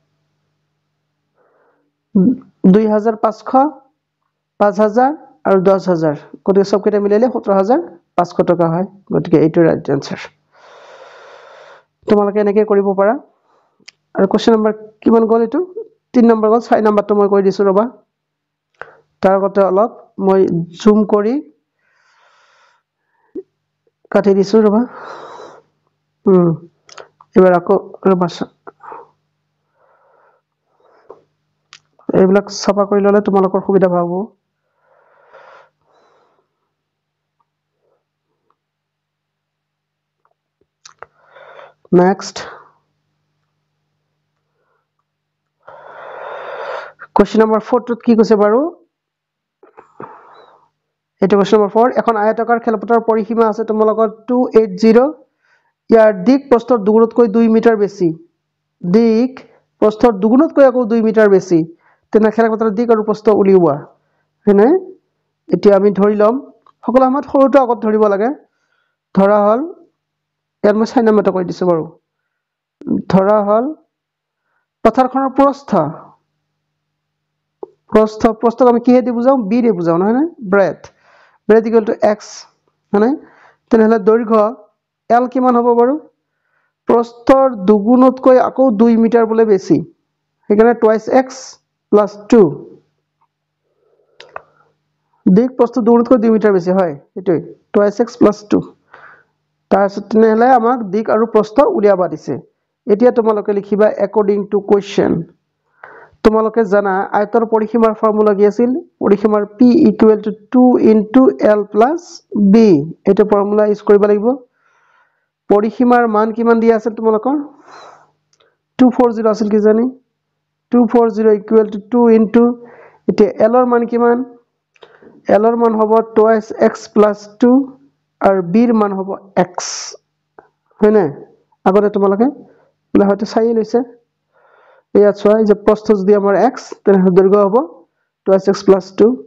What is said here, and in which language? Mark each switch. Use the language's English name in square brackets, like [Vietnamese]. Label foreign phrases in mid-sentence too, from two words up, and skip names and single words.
[Assamese] 2500 5000 আৰু 10000 গতিকে সব কেইটা মিলাইলে 17500 টকা হয় গতিকে এইটো [English] right answer [Assamese] তোমালোকে এনেকৈ কৰিব পাৰা আৰু [English] question number [Assamese] কিমান গল এটো 3 নম্বৰ গল 6 নম্বৰটো মই কৈ দিছো ৰবা তাৰ আগতে অলপ মই জুম কৰি কাটি দিছো ৰবা এবাৰ আকৌ ৰবা এইবিলাক সাফা কৰি ললে তোমালোকৰ সুবিধা পাব [English] next question number 4 [Assamese] টুত কি কৈছে বাৰু এটা [English] question number 4 [Assamese] এখন আয়তাকাৰ খেলপথাৰ পৰিসীমা আছে তোমালোকৰ 280 ইয়াৰ দিক প্ৰস্থৰ দুগুণতকৈ 2 মিটাৰ বেছি দিক প্ৰস্থৰ দুগুণতকৈ আকৌ 2 মিটাৰ বেছি তেনে খেলপথাৰৰ দিক আৰু প্ৰস্থ উলিওৱা হেনে এতিয়া আমি ধৰি লম সকলো সময়ত সৰুটো আগত ধৰিব লাগে ধৰা হল ইয়াৰ মই 6 নম্বৰটো কৈ দিছো বাৰু ধৰা হল পথাৰখনৰ প্ৰস্থক আমি কিহে দি বুজাও b দি বুজাও নহয় না [English] breadth equal to x [Assamese] মানে তেনেহলে দৈৰ্ঘ্য l কিমান হ'ব বাৰু প্ৰস্থৰ দুগুণতকৈ আকৌ 2 মিটাৰ বলে বেছি সেইকাৰণে [English] twice x plus 2 [Assamese] দিক প্ৰস্থ দুগুণতকৈ 2 মিটাৰ বেছি হয় এটোই [English] twice x plus 2 [Assamese] তাৰপিছত তেনেহলে আমাক দিক আৰু প্ৰস্থ উলিয়াবা দিছে এতিয়া তোমালোকে লিখিবা [English] according to [Assamese] question তোমালোকে জানা আয়তৰ পৰিসীমাৰ ফৰ্মুলা কি আছিল পৰিসীমাৰ [English] p equal to 2 into l plus b [Assamese] এটা ফৰ্মুলা ইউজ কৰিব লাগিব পৰিসীমাৰ মান কিমান দিয়া আছে তোমালোকৰ 240 আছিল কি জানি [English] 240 equal to 2 into [Assamese] এতিয়া l ৰ মান কিমান l ৰ মান হ'ব [English] twice x plus 2 [Assamese] আৰু b ৰ মান হ'ব x হয়নে আগতে তোমালোকে বলে হয়তো চাই লৈছে ইয়াত চোৱা যে প্ৰস্থ যদি আমাৰ x তেনেহলে দৈৰ্ঘ্য হ'ব [English] twice x plus 2